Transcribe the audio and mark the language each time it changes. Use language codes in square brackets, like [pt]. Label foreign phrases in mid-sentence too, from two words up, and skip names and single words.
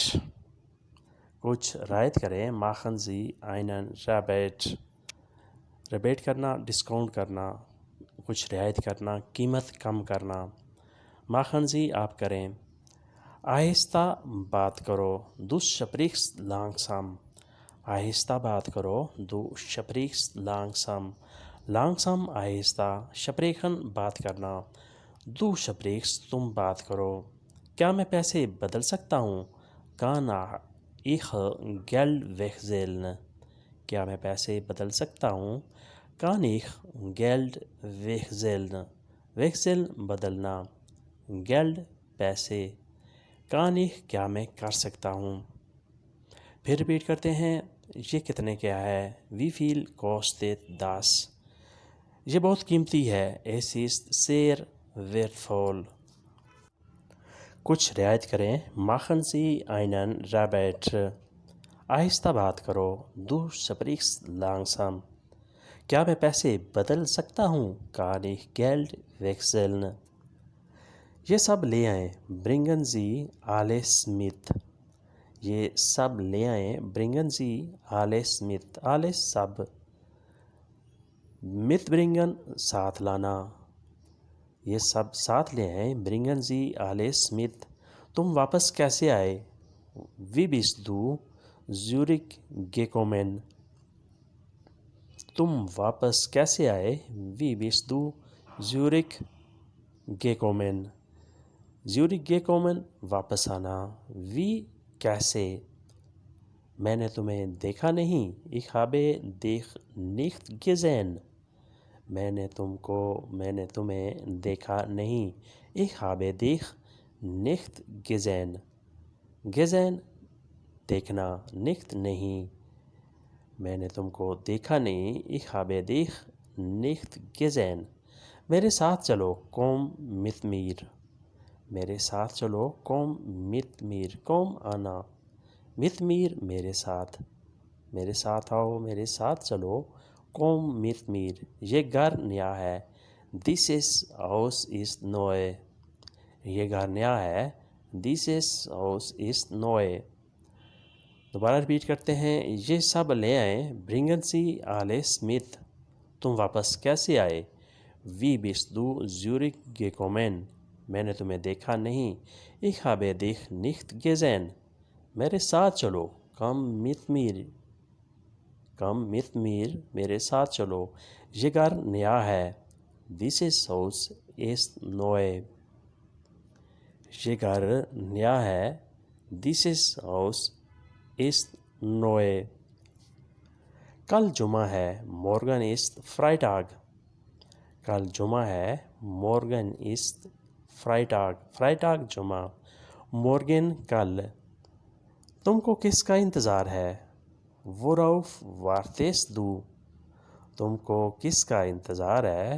[ur] کچھ رعایت کریں۔ [de] machen Sie einen Rabatt۔ [ur] ریبیٹ کرنا، ڈسکاؤنٹ کرنا، کچھ رعایت کرنا، قیمت کم کرنا۔ [de] machen Sie [ur] آپ کریں۔ آہستہ بات کرو، [de] du sprichst langsam۔ [ur] آہستہ بات کرو، [de] du sprichst langsam۔ [ur] langsam آہستہ، sprechen بات کرنا، [de] du sprichst [ur] تم بات کرو۔ کیا میں پیسے بدل سکتا ہوں؟ [de] kann ich Geld wechseln۔ [ur] کیا میں پیسے بدل سکتا ہوں؟ [de] kann ich Geld wechseln۔ [ur] wechseln بدلنا، Geld پیسے، [de] kann ich [ur] کیا میں کر سکتا ہوں۔ پھر ریپیٹ کرتے ہیں۔ یہ کتنے کا ہے؟ [de] wie viel kostet das۔ [ur] یہ بہت قیمتی ہے۔ [de] es ist sehr wertvoll۔ [ur] کچھ رعایت کریں۔ [de] machen Sie einen Rabatt۔ [ur] آہستہ بات کرو، [de] du sprichst langsam۔ [ur] کیا میں پیسے بدل سکتا ہوں؟ [de] kann ich Geld wechseln۔ [ur] یہ سب لے آئیں، [de] bringen Sie alles mit۔ [ur] یہ سب لے آئیں، [de] bringen Sie alles mit۔ [ur] alles سب، mitbringen ساتھ لانا۔ یہ سب ساتھ لے آئیں، [de] bringen Sie alles mit۔ [ur] تم واپس کیسے آئے؟ [de] wie bist du zurück gekommen۔ [ur] تم واپس کیسے آئے؟ [de] wie bist du zurück gekommen۔ zurück gekommen [ur] واپس آنا۔ wie کیسے؟ میں نے تمہیں دیکھا نہیں، [de] ich habe dich nicht gesehen۔ [ur] میں نے تمہیں دیکھا نہیں، [de] ich habe dich nicht gesehen۔ [ur] gesehen دیکھنا، nicht نہیں، میں نے تم کو دیکھا نہیں، [de] ich habe dich nicht gesehen۔ [ur] میرے ساتھ چلو، [de] komm mit mir۔ [ur] میرے ساتھ چلو، [de] komm mit mir۔ [ur] komm آنا، [de] mit mir [ur] میرے ساتھ، میرے ساتھ آؤ، میرے ساتھ چلو، [de] komm mit mir۔ [ur] یہ گھر نیا ہے، [de] dieses Haus ist neu۔ [ur] یہ گھر نیا ہے، [de] dieses Haus ist neu۔ [ur] دوبارہ ریپیٹ کرتے ہیں۔ یہ سب لے آئیں، [de] bringen Sie alles mit۔ [ur] تم واپس کیسے آئے؟ [de] wie bist du zurück gekommen۔ [ur] میں نے تمہیں دیکھا نہیں، [de] ich habe dich nicht gesehen۔ [ur] میرے ساتھ چلو، [de] komm mit mir۔ komm mit mir [ur] میرے ساتھ چلو، یہ گھر نیا ہے، [de] dieses Haus ist neu۔ [ur] یہ گھر نیا ہے، [de] dieses Haus ist neu۔ [ur] کل جمعہ ہے، [de] morgen ist Freitag۔ [ur] کل جمعہ ہے، [de] morgen ist Freitag۔ [ur] Freitag جمعہ، morgen کل۔ تم کو کس کا انتظار ہے؟ [de] worauf wartest du۔ [ur] تم کو کس کا انتظار ہے؟